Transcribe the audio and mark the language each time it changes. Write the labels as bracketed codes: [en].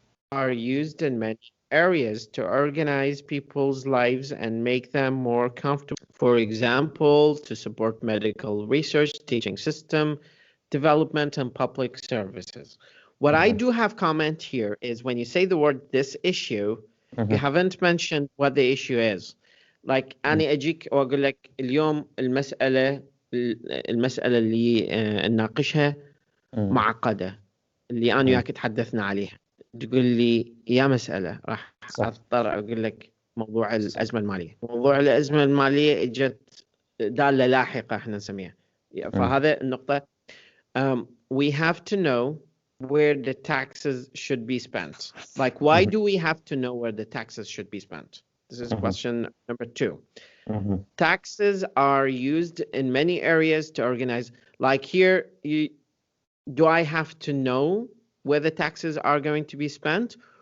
[en] Are used in many areas to organize people's lives and make them more comfortable. For example, to support medical research, teaching system development, and public services. What I do have comment here is when you say the word this issue, you haven't mentioned what the issue is. [ar] Like أنا أجيك وأقول لك اليوم المسألة اللي نناقشها معقدة، اللي أنا وياك تحدثنا عليها. تقول لي يا مسألة، راح أضطر أقول لك موضوع الأزمة المالية. موضوع الأزمة المالية اجت دالة لاحقة احنا نسميها. فهذا النقطة. [en] We have to know where the taxes should be spent. Like, why do we have to know where the taxes should be spent? This is question number 2. Taxes are used in many areas to organize. Like here, do I have to know where the taxes are going to be spent?